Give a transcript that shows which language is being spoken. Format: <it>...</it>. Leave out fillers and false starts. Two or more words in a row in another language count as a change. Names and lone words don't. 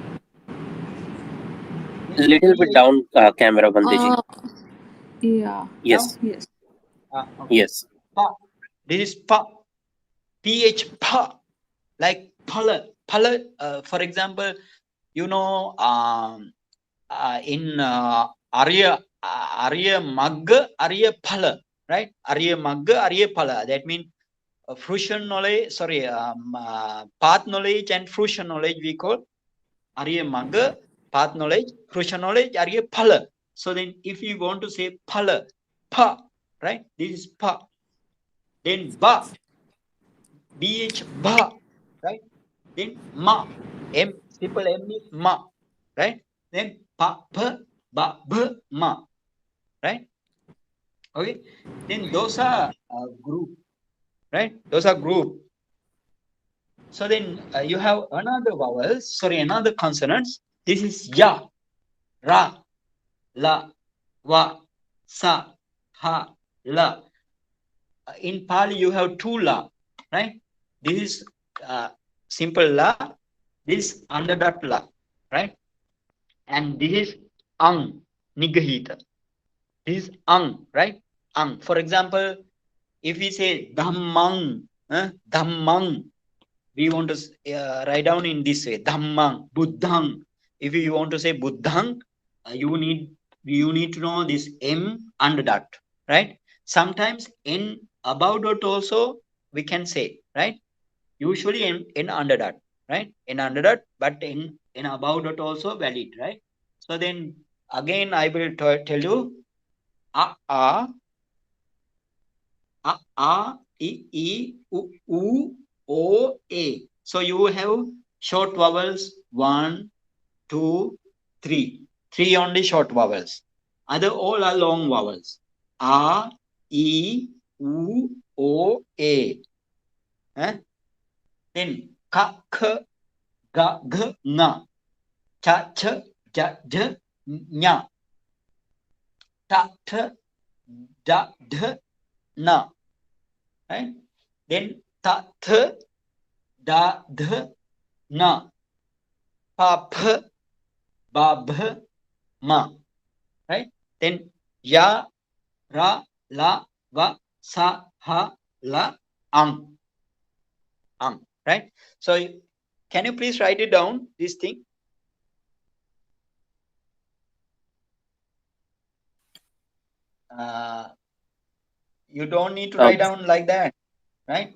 <en>A little bit down camera, Banteji. Yeah. Yes. Yes. Okay. Yes. Pa. This is pa. PH, pa. Like pala. Pala, for example, you know, in</en> <pi>Arya Magga, Arya Phala,</pi> <en>right?</en> <pi>Arya Magga, Arya Phala.</pi> <en>That means fruition knowledge, sorry, path knowledge and fruition knowledge we call</en> <pi>Arya Magga,</pi> <en>path knowledge, fruition knowledge,</en> <pi>Arya Phala.</pi> <en>So then if you want to say Phala, Pa, right? This is Pa. Then Ba, BH, Ba, right? Then Ma, M, simple M is Ma, right? Then Pa, Pa, Ba, Ba, Ma, right? Okay. Then those are group, right? Those are group. So then you have another vowels, sorry, another consonants. This is ya, ra, la, wa, sa, ha, la. In Pali, you have two la, right? This is simple la, this under that la, right? And this is ang, nigahita. This is ang, right? Ang. For example, if we say dhammang, dhammang, we want to write down in this way,</en> <pi>dhammang, buddhang.</pi> <en>If you want to say buddhang, you need to know this m under dot, right? Sometimes in above dot also we can say, right? Usually in under dot, right? In under dot, but in above dot also valid, right? So then again I will tell you a a I, u, o, a. So you have short vowels 1, 2, 3. 3 only short vowels. Other all are long vowels. A, I, u, o, a. Then ka, k, ga, g, na. Cha, ch, ja, j, nya. Ta, t, da, d, na. Right? Then ta, th, da, th, na, pa, ph, ba, bh, ma. Right? Then ya, ra, la, va, sa, ha, la, ang. Ang. Right? So can you please write it down, this thing? You don't need to write down like that, right?</en>